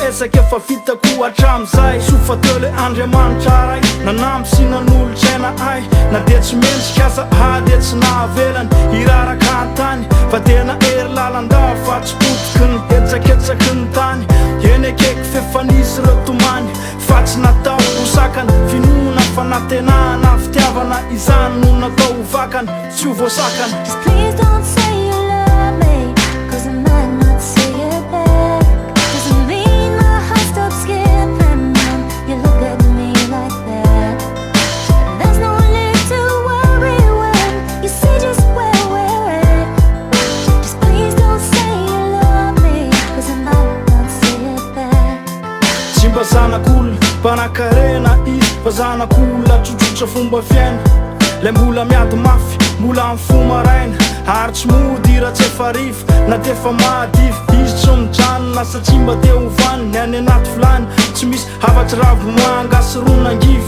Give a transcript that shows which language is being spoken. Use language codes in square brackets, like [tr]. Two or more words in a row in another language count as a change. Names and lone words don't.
[mg] esaky efa vitako hatram'izay sofatele Andriamanitra ray nanamby sy nanolotraina ay na de tsy mendrika aza hady e tsy nahavelany iraraka an-tany fa tena ery lalandava fa tsy potiky ny etsaketsaky ny tany eny akaiky fefanisy reo tomany fa tsy natao hosakany finoana fa natenana fitiavana izany no natao hovakany tsy ho voasakany. [en] Just please don't say you love me, 'cause I might not say it back. Doesn't mean my heart stops skipping when you look at me like that. There's no need to worry when you see just where we're at. Just please don't say you love me, 'cause I might not say it back. [mg] Tsy mba zanak'olona mpanakarena izy fa zanak'olona tsotsotra fomba fiaina lay mbola miady mafy mbola amin'ny fo maraina ary tsy mody raha tsy efa rivo na de efa mahadivy izy tsy mijanona satria mba te hovany ny any anaty vilany tsy misy hafatsy ravomanga sy ronangivy